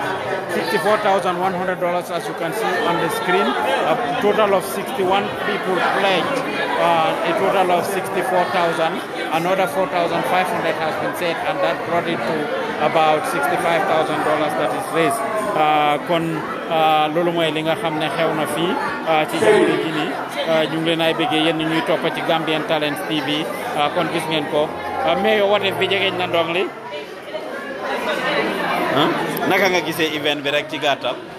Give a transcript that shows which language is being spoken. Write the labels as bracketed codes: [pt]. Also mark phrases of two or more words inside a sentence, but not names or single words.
[en] $64,100, as you can see on the screen. A total of 61 people pledged. A total of 64,000. Another 4,500 has been set, and that brought it to about $65,000 that is raised. [wo] Kon lolu moy li nga xamne xewna fi ci jamono ji ni ñu ngi leen ay bëggee yeen ñuy topp ci Gambian Talents TV kon gis ngeen ko mais yo wote bi jegeñ na ndong li naka nga gisee event bi rek ci gàttal.